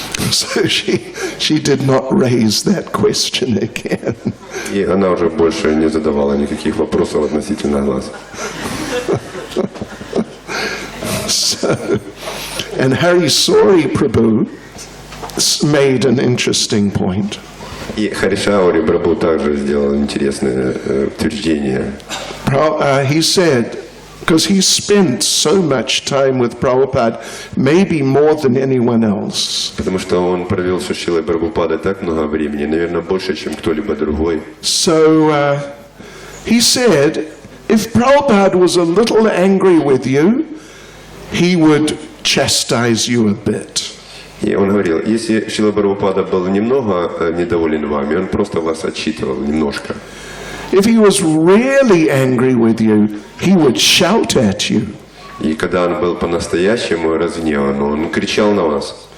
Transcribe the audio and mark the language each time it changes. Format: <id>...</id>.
<en>So she did not raise that question again.</en> <ru>И она уже больше не задавала никаких вопросов относительно глаз.</ru> <en>So, and Hari Sori Prabhu made an interesting point.</en> <ru>И Харишаури Прабху также сделал интересное утверждение.</ru> <en>He said, because he spent so much time with Prabhupada, maybe more than anyone else.</en> <ru>Потому что он провел с Шрилой Прабхупадой так много времени, наверное, больше, чем кто-либо другой.</ru> <en>So he said, if Prabhupada was a little angry with you, he would chastise you a bit.</en> <ru>И он говорил, если Шрила Прабхупада был немного недоволен вами, он просто вас отчитывал немножко.</ru> <en>If he was really angry with you, he would shout at you.</en> <ru>И когда он был по-настоящему разгневан, он кричал на вас.</ru>